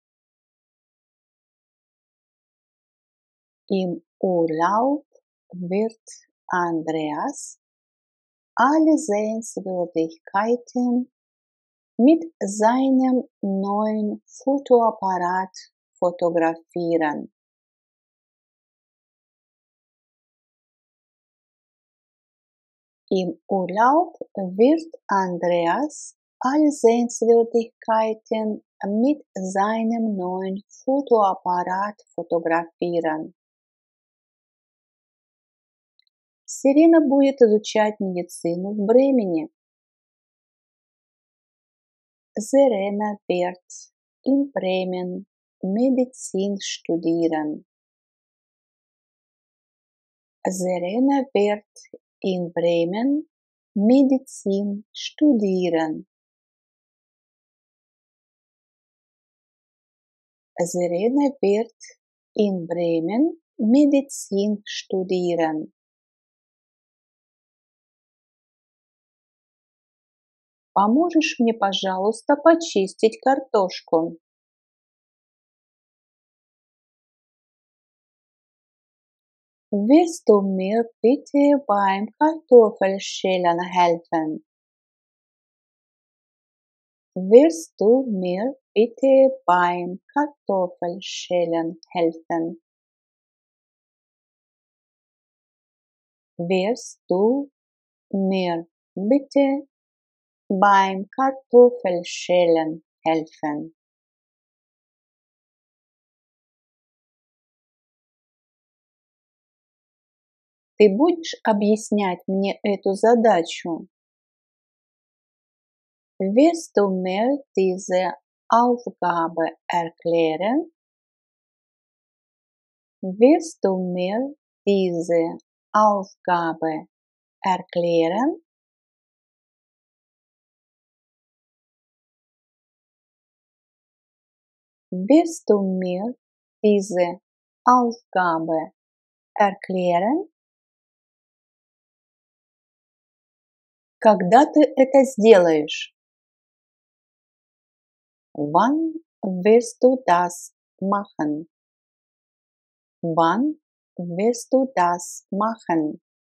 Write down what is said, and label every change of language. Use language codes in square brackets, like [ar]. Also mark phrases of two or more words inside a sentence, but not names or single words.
[de] Im Urlaub wird Andreas alle Sehenswürdigkeiten mit seinem neuen Fotoapparat fotografieren. Im Urlaub wird Andreas alle Sehenswürdigkeiten mit seinem neuen Fotoapparat fotografieren. [ru] Сирена будет изучать медицину в Бремени. [de] Serena wird in Bremen Medizin studieren. Serena wird in Bremen Medizin studieren. Serena wird in Bremen Medizin studieren. [ru] Поможешь мне, пожалуйста, почистить картошку? [de] Willst du mir bitte beim Kartoffelschälen helfen? Willst du mir bitte beim Kartoffelschälen helfen? Willst du mir bitte beim Kartoffelschälen helfen? [ru] Ты будешь объяснять мне эту задачу? [de] Willst du mir diese Aufgabe erklären? Willst du mir diese Aufgabe erklären? Willst du mir diese Aufgabe erklären? [ru] Когда ты это сделаешь? [de] Wann wirst du das machen? Wann wirst du das machen?